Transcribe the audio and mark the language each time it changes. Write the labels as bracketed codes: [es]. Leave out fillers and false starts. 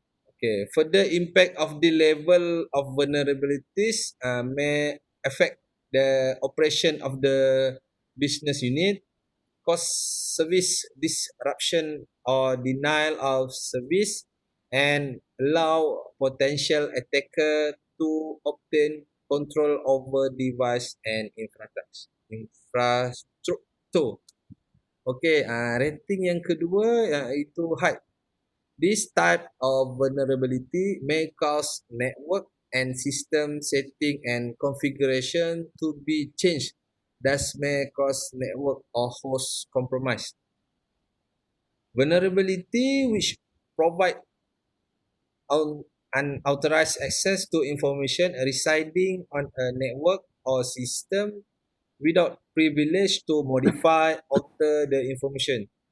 [en] Okay, further impact of the level of vulnerabilities may affect the operation of the business unit, cause service disruption or denial of service, and allow potential attacker to obtain control over device and infrastructure. [ms] Okay, rating yang kedua iaitu high. [en] This type of vulnerability may cause network and system setting and configuration to be changed, thus may cause network or host compromise. Vulnerability which provide unauthorized access to information residing on a network or system without privilege to modify, alter the information.